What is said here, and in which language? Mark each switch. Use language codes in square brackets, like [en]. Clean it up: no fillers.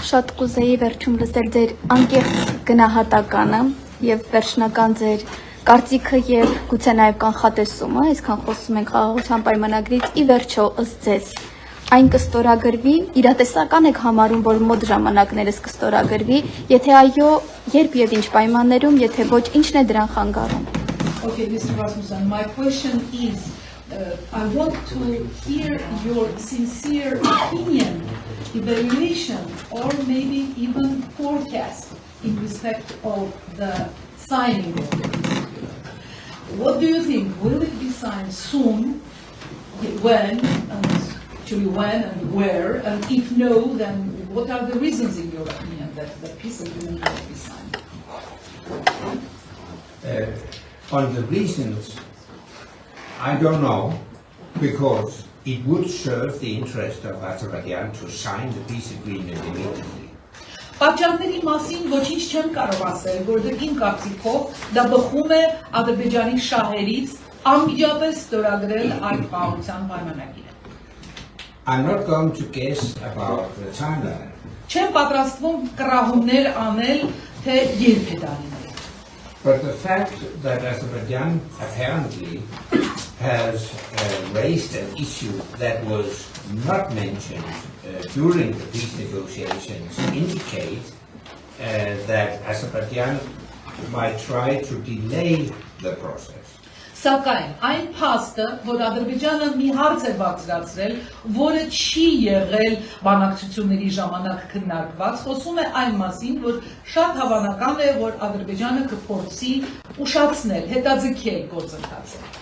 [hy] շատ կուզեի վերջում լսել ձեր անկեղծ գնահատականը եւ վերջնական ձեր կարծիքը եւ գուցե նաեւ կանխատեսումը, այսքան խոսում ենք խաղաղության պայմանագրից, ի վերջո ըստ ձեզ այն կստորագրվի, իրատեսական եք համարում, որ մոտ ժամանակներս կստորագրվի, եթե այո, երբ եւ ինչ պայմաններում, եթե ոչ, ինչն է դրան խանգարում։ [en] Okay, Mr. Rasmussen, my question is, I want to hear your sincere opinion, evaluation, or maybe even forecast in respect of the signing of it. What do you think? Will it be signed soon? When? Actually, when and where? And if no, then what are the reasons, in your opinion, that the peace agreement will be signed? On the reasons, I don't know, because it would serve the interest of Azerbaijan to sign the peace agreement immediately. [hy] Պատճառների մասին ոչինչ չեմ կարող ասել, որովհետև իմ կարծիքով դա բխում է Ադրբեջանի շահերից անմիջապես ստորագրել այդ խաղաղության պայմանագիրը։ [en] I'm not going to guess about the timeline. [hy] Չեմ պատրաստվում կռահումներ անել, թե երբ է դա լինելու։ [en] But the fact that Azerbaijan apparently has raised an issue that was not mentioned during the peace negotiations indicate that Azerbaijan might try to delay the process. [hy] Սակայն այն փաստը, որ Ադրբեջանը մի հարց է բարձրացրել, որը չի եղել բանակցությունների ժամանակ քննարկված, խոսում է այն մասին, որ շատ հավանական է, որ Ադրբեջանը կփորձի ուշացնել, հետաձգել գործընթացը։